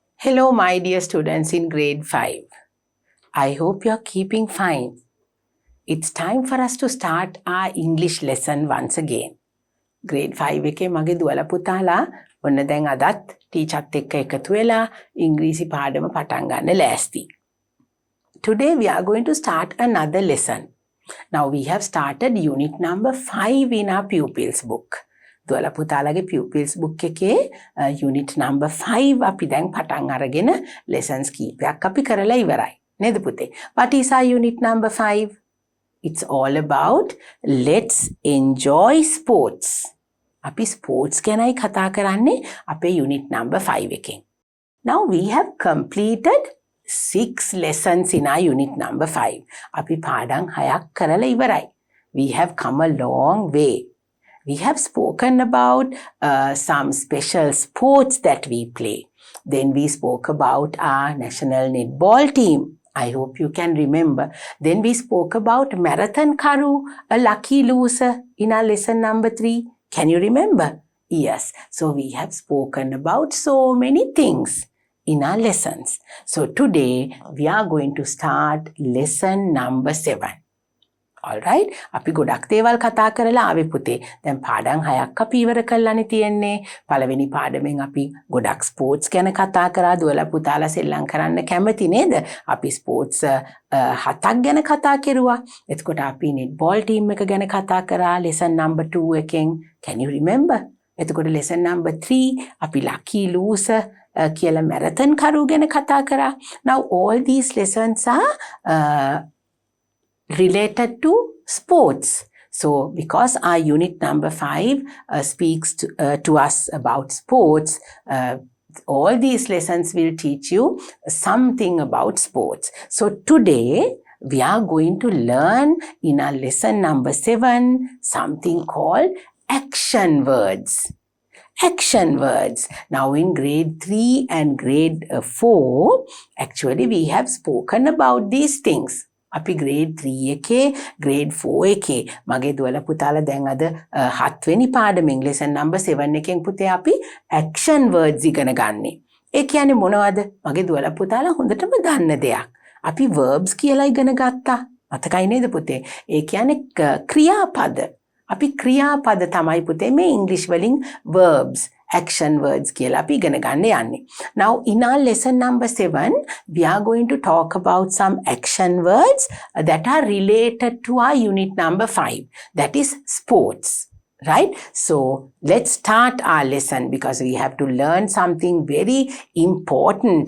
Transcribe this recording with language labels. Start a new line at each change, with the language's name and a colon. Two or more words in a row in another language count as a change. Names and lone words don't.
English: Hello, my dear students in grade 5. I hope you're keeping fine. It's time for us to start our English lesson once again.
Sinhala: Grade 5 එකේ මගේ දුවලා පුතාලා ඔන්න දැන් අදත් ටීචර්ත් එක්ක එකතු වෙලා ඉංග්‍රීසි පාඩම පටන් ගන්න ලෑස්ති.
English: Today we are going to start another lesson. Now we have started unit number 5 in our pupils book.
Sinhala: දුවලා පුතාලාගේ
English: pupils book
Sinhala: එකේ
English: unit number 5
Sinhala: අපි දැන් පටන් අරගෙන lessons කීපයක් අපි කරලා ඉවරයි. නේද පුතේ?
English: What is our unit number 5? It's all about let's enjoy sports.
Sinhala: අපි sports ගැනයි කතා කරන්නේ අපේ
English: unit number 5
Sinhala: එකෙන්.
English: Now we have completed 6 lessons in our unit number 5.
Sinhala: අපි පාඩම් 6ක් කරලා ඉවරයි.
English: We have come a long way. We have spoken about some special sports that we play. Then we spoke about our national netball team. I hope you can remember. Then we spoke about marathon karu, a lucky loser in our lesson number 3. Can you remember? Yes. So we have spoken about so many things in our lessons. So today we are going to start lesson number 7. Alright?
Sinhala: අපි ගොඩක් දේවල් කතා කරලා ආවේ පුතේ. දැන් පාඩම් 6ක් අපි ඉවර කරලානේ තියෙන්නේ. පළවෙනි පාඩමෙන් අපි ගොඩක් ස්පෝර්ට්ස් ගැන කතා කරා. දුවලා පුතාලා සෙල්ලම් කරන්න කැමති නේද? අපි ස්පෝර්ට්ස් 7ක් ගැන කතා කෙරුවා. එතකොට අපි
English: netball team
Sinhala: එක ගැන කතා කරා
English: lesson number 2
Sinhala: එකෙන්. Can you remember? එතකොට
English: lesson number 3
Sinhala: අපි
English: lucky loser
Sinhala: කියලා marathon කරු ගැන කතා කරා.
English: Now all these lessons are related to sports. So because our unit number 5 speaks to us about sports, all these lessons will teach you something about sports. So today we are going to learn in our lesson number 7 something called action words. Action words. Now in grade 3 and grade 4, actually we have spoken about these things.
Sinhala: අපි grade 3 එකේ grade 4 එකේ මගේ දුවලා පුතාලා දැන් අද 7 වෙනි පාඩමෙන්
English: lesson number 7
Sinhala: එකෙන් පුතේ අපි
English: action words
Sinhala: ඉගෙන ගන්නෙ. ඒ කියන්නේ මොනවද? මගේ දුවලා පුතාලා හොඳටම දන්න දෙයක්. අපි verbs කියලා ඉගෙන ගත්තා. මතකයි නේද පුතේ? ඒ කියන්නේ ක්‍රියාපද. අපි ක්‍රියාපද තමයි පුතේ මේ English වලින්
English: verbs action words
Sinhala: කියලා අපි ඉගෙන ගන්න යන්නේ.
English: Now in our lesson number 7 we are going to talk about some action words that are related to our unit number 5, that is sports. Right? So let's start our lesson because we have to learn something very important.